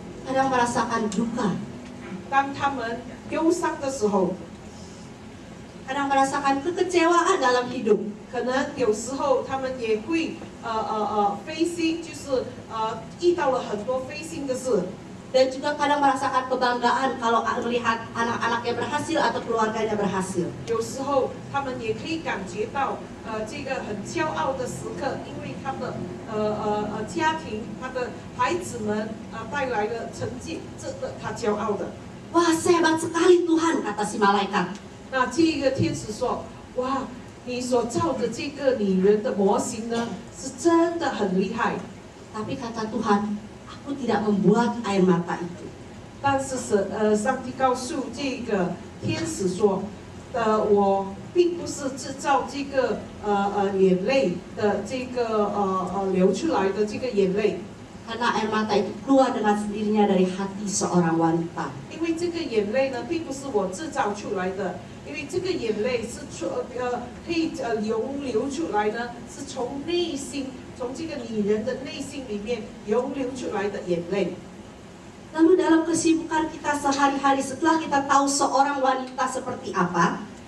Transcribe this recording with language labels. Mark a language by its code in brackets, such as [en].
[id] Kadang merasakan duka. [zh] 当她们忧伤的时候， [id] Kadang merasakan kekecewaan dalam hidup. [zh] 可能有时候她们也会飞心，就是遇到了很多飞心的事。 [id] dan juga kadang merasakan kebanggaan kalau melihat anak-anaknya berhasil atau keluarganya berhasil. [zh] 有时候他们也可以感觉到，这个很骄傲的时刻，因为他的家庭、他的孩子们带来了成绩，这个他骄傲的。 [id] Wah, hebat sekali Tuhan, kata si malaikat. [zh] 那这个天使说：“哇，你所造的这个女人的模型呢，是真的很厉害。 [id] Tapi kata Tuhan, aku tidak membuat air mata itu. ” [zh] 但是上帝告诉这个天使说：“我并不是制造这个眼泪的这个流出来的这个眼泪， [id] Karena air mata itu keluar dengan sendirinya dari hati seorang wanita. [zh] 因为这个眼泪呢，并不是我制造出来的，因为这个眼泪是可以流出来呢，是从内心，从这个女人的内心里面流出来的眼泪。” [id] Lalu dalam kesibukan kita sehari-hari setelah kita tahu seorang wanita seperti apa,